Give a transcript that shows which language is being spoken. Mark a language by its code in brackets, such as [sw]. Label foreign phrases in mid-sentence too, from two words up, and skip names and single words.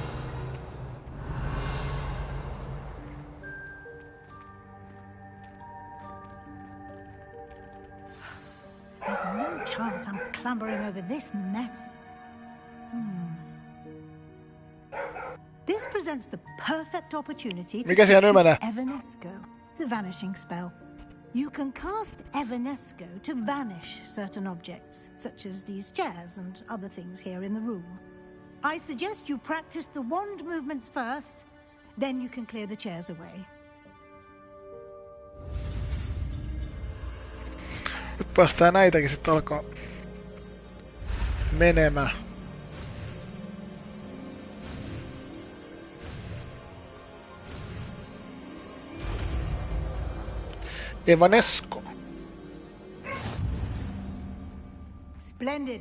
[en] There's no chance I'm clambering over this mess. This presents the perfect opportunity to [fi] Mikä siellä nymenee? [en] Evanesco, the vanishing spell. You can cast Evanesco to vanish certain objects, such as these chairs and other things here in the room. I suggest you practice the wand movements first, then you can clear the chairs away. [fi] Nyt päästään näitäkin sitten alkaa menemään. [en] Evanesco. Splendid.